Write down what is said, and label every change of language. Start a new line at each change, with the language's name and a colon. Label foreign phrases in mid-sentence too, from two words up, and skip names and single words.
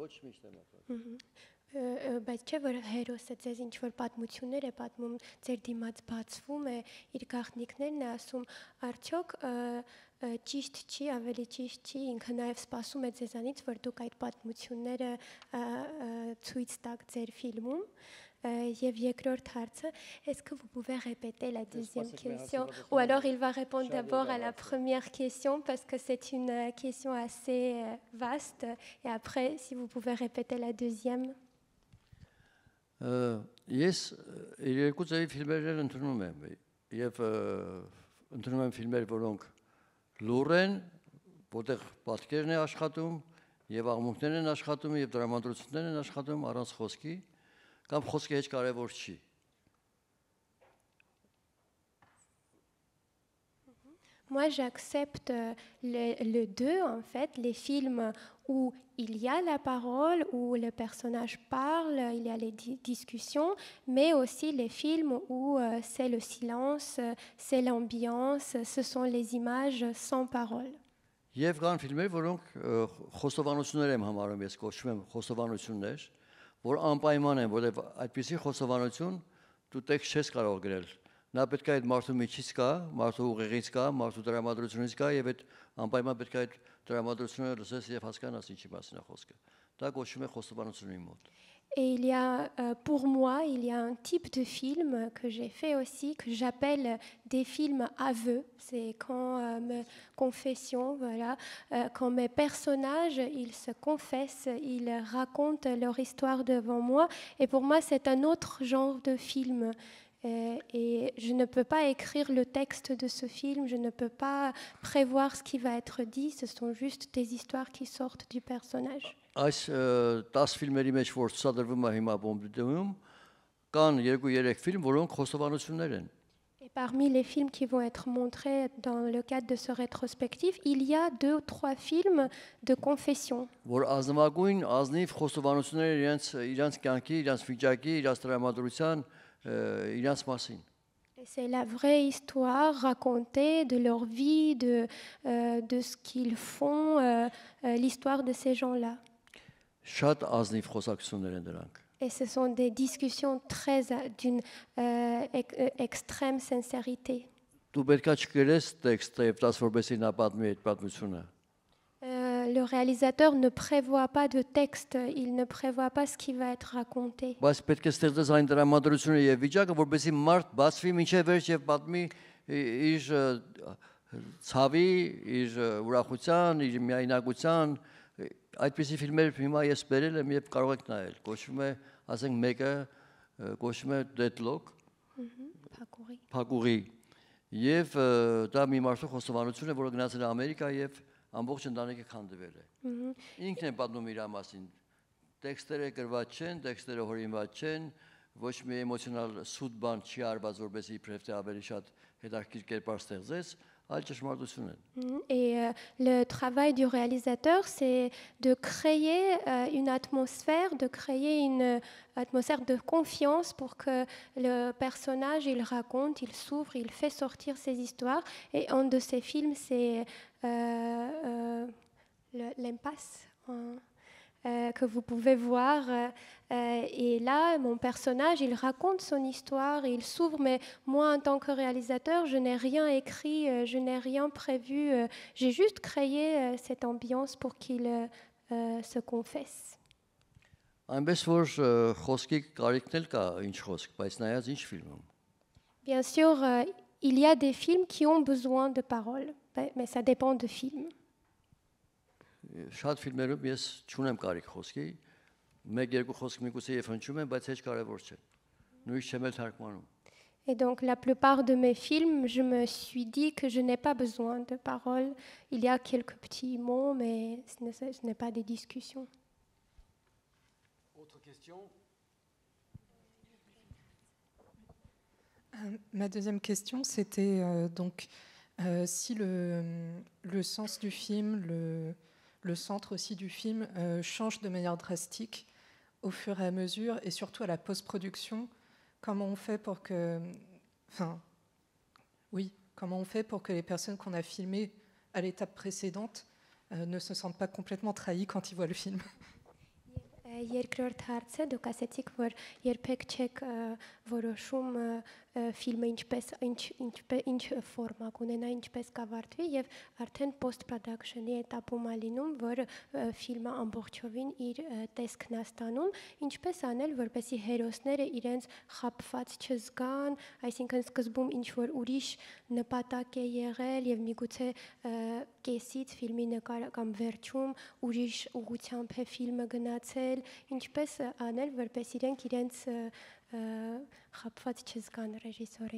Armenian: բայց չէ որ հերոսը ձեզ ինչ որ պատմություններ է պատմում, ձեր դիմաց բացվում է, իր գաղտնիքներն է ասում, արդյոք ճիշտ չի, ավելի ճիշտ չի, ինքը նաև սպասում է ձեզանից, որ դուք այդ պատմությունները ցույց տաք ձեր ֆիլմում։ Եվ երկրորդ հարցը,
French: est-ce que vous pouvez répéter la deuxième question? Ou alors il va répondre d'abord à la première question parce que c'est une question assez vaste. Et après, si vous pouvez répéter la deuxième.
Armenian: Ես երկու ձևի ֆիլմեր ընդունում եմ եւ ընդունում եմ ֆիլմեր, որոնք լուր են, որտեղ պատկերն է աշխատում եւ աղմուկներն են աշխատում եւ դրամատրություններն են աշխատում առանց խոսքի, կամ խոսքը հեչ կարեւոր չի։
French: Moi, j'accepte le deux, en fait, les films où il y a la parole, où le personnage parle, il y a les discussions, mais aussi les films où c'est le silence, c'est l'ambiance, ce sont les images sans parole.
Armenian: Եվ կան ֆիլմեր, որոնք խոստովանություններ եմ համարում, ես կոչում եմ խոստովանություններ, որ անպայման են, որտեղ այդպիսի խոստովանություն դու տեքստ չես կարող գրել։ Նա պետք է այդ մարդու միջից կա, մարդու ուղեղից կա, մարդու դրամատրությունից կա եւ այդ անպայման պետք է այդ դրամատրությունը լսես եւ հասկանաս ինչի մասին է խոսքը։ Դա կոչվում է խոստովանությունների մոտ։
French: Et il y a, pour moi, il y a un type de film que j'ai fait aussi, que j'appelle des films aveux. C'est quand mes confessions, voilà, quand mes personnages, ils se confessent, ils racontent leur histoire devant moi. Et pour moi, c'est un autre genre de film. Et je ne peux pas écrire le texte de ce film, je ne peux pas prévoir ce qui va être dit, ce sont juste des histoires qui sortent du personnage.
Armenian: Այս 10 ֆիլմերի մեջ որ ցուցադրվում է հիմա Բոմբեյում, կան 2-3 ֆիլմ, որոնք խոստովանություններ են։
French: Et parmi les films qui vont être montrés dans le cadre de ce rétrospectif, il y a 2 ou 3 films de confession.
Armenian: Որ ազնվագույն ազնիվ խոստովանություններ իրենց կյանքի, իրենց վիճակի, իրենց տրամադրության, իրենց մասին։
French: C'est la vraie histoire racontée de leur vie, de ce qu'ils font, l'histoire de ces gens-là.
Armenian: Շատ ազնիվ խոսակցություններ են դրանք։
French: Et ce sont des discussions d'une extrême sincérité.
Armenian: Դու պետքա չգրես տեքստը եւ տաս որպեսի նա պատմի այդ պատմությունը։
French: Le réalisateur ne prévoit pas de texte, il ne prévoit pas ce qui va être raconté.
Armenian: Բայց պետք է ստեղծես այն դրամատրությունը եւ վիճակը, որպեսի մարդ բացվի մինչեւ վերջ եւ պատմի իր ցավի, իր ուրախության, իր միայնակության, այդպիսի ֆիլմեր հիմա ես բերել եմ եւ կարող եք նայել։ Կոչվում է, ասենք մեկը կոչվում է Deadlock, Փակուղի։ Եվ դա մի մարդու խոստովանություն է, որը գնացել է Ամերիկա եւ ամբողջ ընտանիքը քանդվել է։ Ինքն է պատմում իր մասին։ տեքստերը գրված չեն, տեքստերը հորինված չեն, ոչ մի էմոցիոնալ սուտ բան չի արված, որպեսզի իբրև թե ավելի շատ հետաքրքիր կերպար ստեղծես, այլ ճշմարտություն են։
French: Et le travail du réalisateur, c'est de créer une atmosphère, de créer une atmosphère de confiance pour que le personnage, il raconte, il s'ouvre, il fait sortir ses histoires. Et un de ses films, c'est l'impasse. Que vous pouvez voir. Et là, mon personnage, il raconte son histoire, il s'ouvre, mais moi, en tant que réalisateur, je n'ai rien écrit, je n'ai rien prévu. J'ai juste créé cette ambiance pour qu'il se confesse.
Armenian: Այնպես որ խոսքի կարիքն էլ կա ինչ խոսք, բայց նայած ինչ ֆիլմում։
French: Bien sûr, il y a des films qui ont besoin de paroles, mais ça dépend de film.
Armenian: Շատ ֆիլմերում ես չունեմ կարիք խոսքի, մեկ-երկու խոսք միգուցե եւ հնչում են, բայց հեչ կարեւոր չէ։ Նույնիսկ չեմ էլ թարգմանում։
French: Et donc, la plupart de mes films, je me suis dit que je n'ai pas besoin de paroles. Il y a quelques petits mots, mais ce n'est pas des discussions. Autre question? Ma deuxième question, c'était donc si le sens du film, le centre aussi du film change de manière drastique au fur et à mesure, et surtout à la post-production, comment on fait pour que, comment on fait pour que les personnes qu'on a filmées à l'étape précédente ne se sentent pas complètement trahies quand ils voient le film?
Armenian: Երկրորդ հարցը դուք ասեցիք, որ երբեք չեք որոշում ֆիլմը ինչ ֆորմա կունենա, ինչպես կավարտվի, եւ արդեն
English: post production-
Armenian: ի этаպում է լինում, որ ֆիլմը ամբողջովին իր տեսքն է ստանում, ինչպես անել, որպեսզի հերոսները իրենց խաբված չզգան, այսինքն սկզբում ինչ որ ուրիշ նպատակ է եղել եւ միգուցե կեսից ֆիլմի նկար կամ վերջում ուրիշ ուղղությամբ է ֆիլմը գնացել, ինչպես անել, որպես իրենց խաբված չզգան ռեժիսորի։